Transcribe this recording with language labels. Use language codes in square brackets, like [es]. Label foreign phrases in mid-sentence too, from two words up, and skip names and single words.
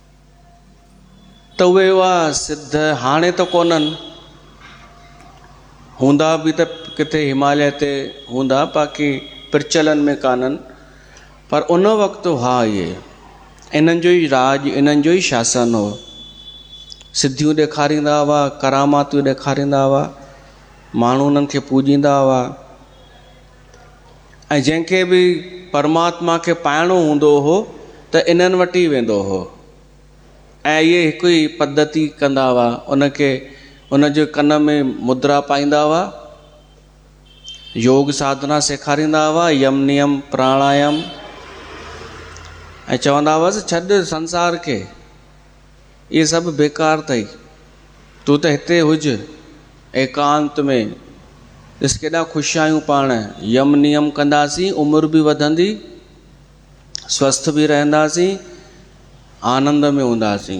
[sd] त उहे हुआ सिद्ध, हाणे त कोन्हनि। हूंदा बि त किथे हिमालय ते हूंदा, बाक़ी प्रचलन में कान्हनि, पर उन वक़्तु हुआ इहे, इन्हनि जो ई राज, इन्हनि जो ई शासन हो। सिद्धियूं ॾेखारींदा हुआ, करामातियूं ॾेखारींदा हुआ, माण्हू उन्हनि खे पूॼींदा हुआ। ऐं जंहिंखे बि परमात्मा खे पाइणो हूंदो हो त इन्हनि वटि ई वेंदो हो। ऐं इहे हिकु ई पद्धति कंदा हुआ, उनखे उनजे कन में मुद्रा पाईंदा हुआ, योग साधना सेखारींदा हुआ, यम नियम प्राणायाम, ऐं चवंदा हुआसीं छॾ संसार खे, इहे सभु बेकार अथई, तूं त हिते हुज एकांत में। ॾिस केॾा ख़ुशि आहियूं पाण, यम नियम कंदासीं, उमिरि बि वधंदी, स्वस्थ बि रहंदासीं, आनंद में हूंदासीं।